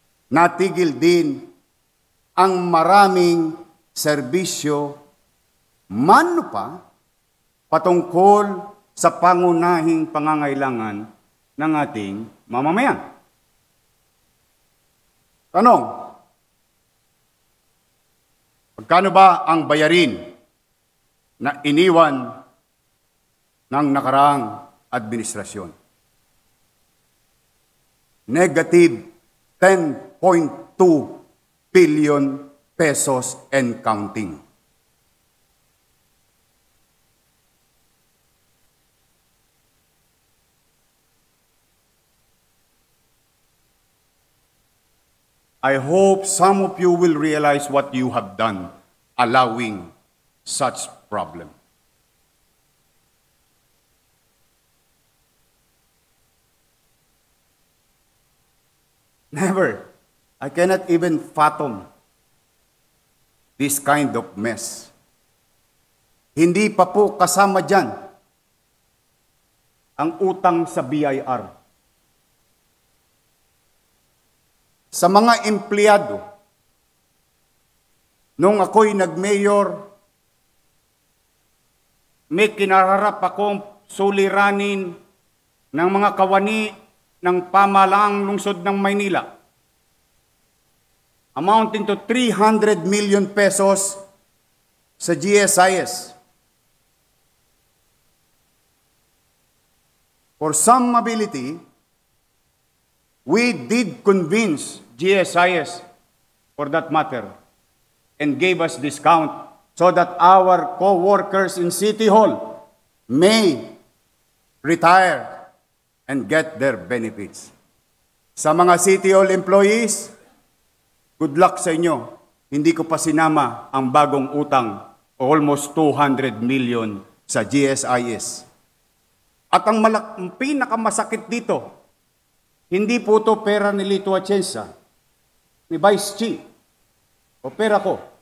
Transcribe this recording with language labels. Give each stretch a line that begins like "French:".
Filipino: Natigil din ang maraming serbisyo mano pa patungkol sa pangunahing pangangailangan ng ating mamamayan. Tanong, magkano ba ang bayarin na iniwan ng nakaraang administrasyon?
English: Negative 10.2 billion pesos and counting. I hope some of you will realize what you have done, allowing such problem. Never. I cannot even fathom this kind of mess.
Filipino: Hindi pa po kasama dyan ang utang sa BIR. Sa mga empleyado, nung ako'y nag-mayor, may kinararap akong suliranin ng mga kawani ng pamahalaang lungsod ng Maynila,
English: amounting to 300 million pesos
Filipino: sa GSIS.
English: For some ability, we did convince GSIS, for that matter, and gave us discount so that our co-workers in City Hall may retire and get their benefits.
Filipino: Sa mga City Hall employees,
English: good luck
Filipino: sa inyo. Hindi ko pa sinama ang bagong utang,
English: almost 200 million
Filipino: sa GSIS. At ang pinakamasakit dito, Hindi po to pera ni Lito Atienza, ni Vice Chief, o pera ko.